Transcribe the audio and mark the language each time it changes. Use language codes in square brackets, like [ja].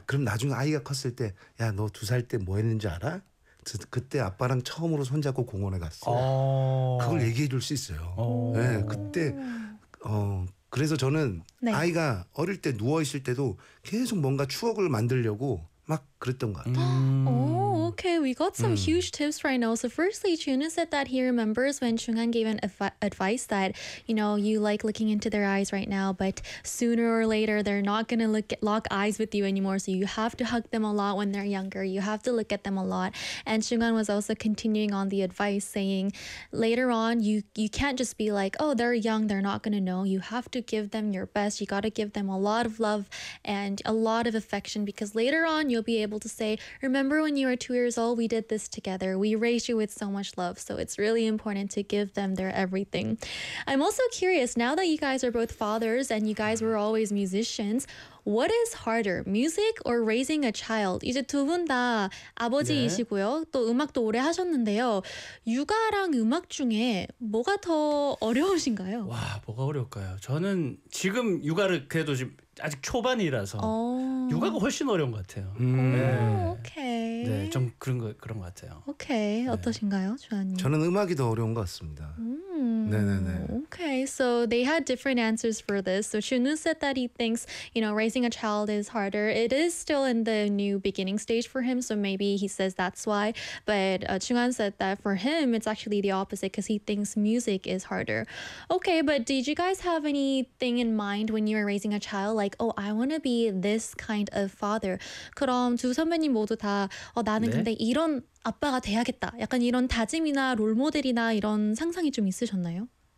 [ko] 그럼 나중에 아이가 컸을 때 야, 너 두 살 때 뭐 했는지 알아? 그때 아빠랑 처음으로 손잡고 공원에 갔어. 그걸 얘기해 줄 수 있어요. 네, 그때 그래서 저는 네. 아이가 어릴 때 누워 있을 때도 계속 뭔가 추억을 만들려고 막 그랬던 것 같아요. [en] Okay, we got some huge tips right now. So firstly, Chunu said that he remembers when Chunghan gave an advice that, you know, you like looking into their eyes right now, but sooner or later, they're not going to lock eyes with you anymore. So you have to hug them a lot when they're younger. You have to look at them a lot. And Chunghan was also continuing on the advice saying later on, you can't just be like, oh, they're young, they're not going to know. You have to give them your best. You got to give them a lot of love and a lot of affection, because later on, you'll be able to say, remember when you were 2 years old, we did this together. We raised you with so much love. So it's really important to give them their everything. I'm also curious, now that you guys are both fathers and you guys were always musicians, what is harder, music or raising a child? [ko] 이제 두 분 다 아버지이시고요. 네. 또 음악도 오래 하셨는데요. 육아랑 음악 중에 뭐가 더 어려우신가요? 와, 뭐가 어려울까요? 저는 지금 육아를 그래도 지금 아직 초반이라서 육아가 훨씬 어려운 것 같아요. 오케이. 네, 좀 그런 것 같아요. 오케이, 어떠신가요, 주한님? 저는 음악이 더 어려운 것 같습니다. 네네네. [en] Okay, so they had different answers for this. So Chunu said that he thinks, you know, raising a child is harder. It is still in the new beginning stage for him, so maybe he says that's why. But Chunghan said that for him, it's actually the opposite because he thinks music is harder. Okay, but did you guys have anything in mind when you were raising a child? Like, oh, I want to be this kind of father. [ko] 그럼 두 선배님 모두 다 나는 네? 근데 이런 아빠가 돼야겠다. 약간 이런 다짐이나 롤모델이나 이런 상상이 좀 있으셨나요?